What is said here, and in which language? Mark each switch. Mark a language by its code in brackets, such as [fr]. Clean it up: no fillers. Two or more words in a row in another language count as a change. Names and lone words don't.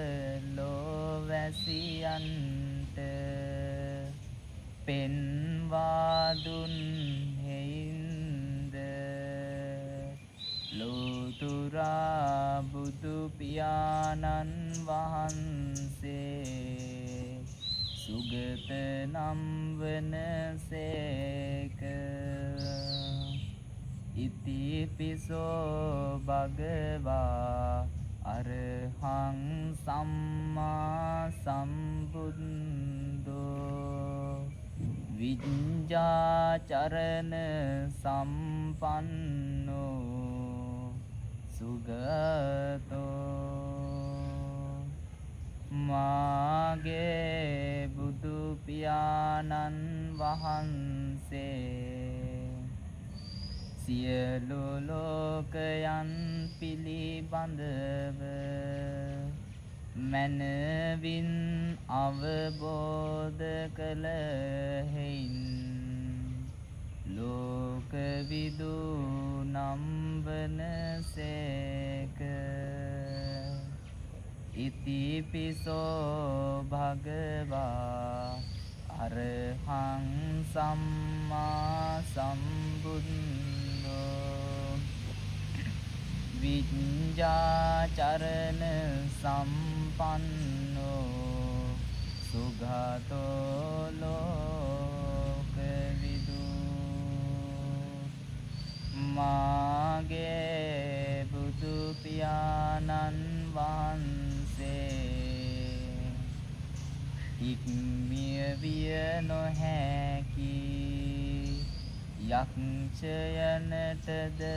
[si] ලෝවැසියන්ට පෙන්වා දුන් හේින්ද ලෝතුරා බුදු පියාණන් වහන්සේ සුගත නම් වනසේක. [pi] ඉතිපිසෝ භගවා අරහං සම්මා සම්බුද්ධෝ විඤ්ඤාචරණ සම්පන්නෝ සුගතෝ. [si] මාගේ බුදු පියාණන් වහන්සේ සියලු ලෝකයන් පිළිබඳව මනවින් අවබෝධ කළ හේයින් ලෝකවිදු නම් වනසේක. [pi] ඉතිපිසෝ භගවා අරහං සම්මා සම්බුද්ධෝ විඤ්ඤාචරණ සම්පන්නෝ සුගතෝ ලෝකවිදු. [si] මාගේ බුදු පියාණන් වහන්සේ ඉක්මිය විය නොහැකි යක්ෂයනටද